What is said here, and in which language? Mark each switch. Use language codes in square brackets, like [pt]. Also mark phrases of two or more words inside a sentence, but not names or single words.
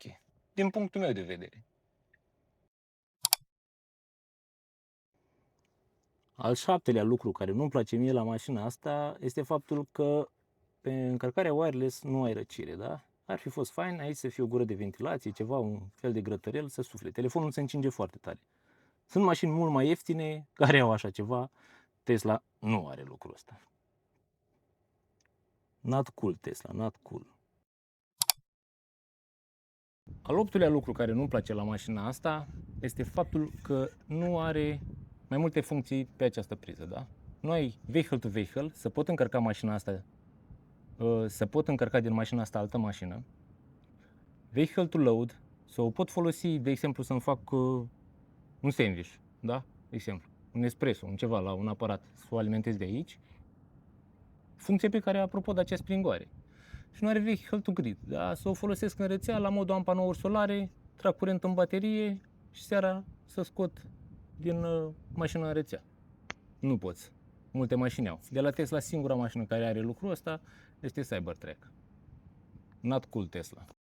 [ro] Din punctul meu de vedere. Al 7-lea lucru care nu-mi place mie la mașina asta este faptul că pe încărcarea wireless nu ai răcire, da? Ar fi fost fain aici să fie o gură de ventilație, ceva, un fel de grătărel să sufle. Telefonul se încinge foarte tare. Sunt mașini mult mai ieftine care au așa ceva. Tesla nu are lucrul ăsta. [en] Not cool, Tesla, not cool. [ro] Al 8-lea lucru care nu-mi place la mașina asta este faptul că nu are mai multe funcții pe această priză, da? Nu ai [en] vehicle to vehicle, [ro] să pot încărca mașina asta, să pot încărca din mașina asta altă mașină. [en] Vehicle to load, [ro] să o pot folosi, de exemplu, să-mi fac un sandwich, da? De exemplu, un espresso, un ceva la un aparat, să o alimentez de aici. Funcție pe care, apropo de aceea springoare. Și nu are [en] vehicle to grid, [ro] da? Să o folosesc în rețea la modul am panouri solare, trag curent în baterie și seara să scot din mașina în rețea. Nu poți. Multe mașini au. De la Tesla, singura mașină care are lucrul ăsta este Cybertruck. [en] Not cool, Tesla.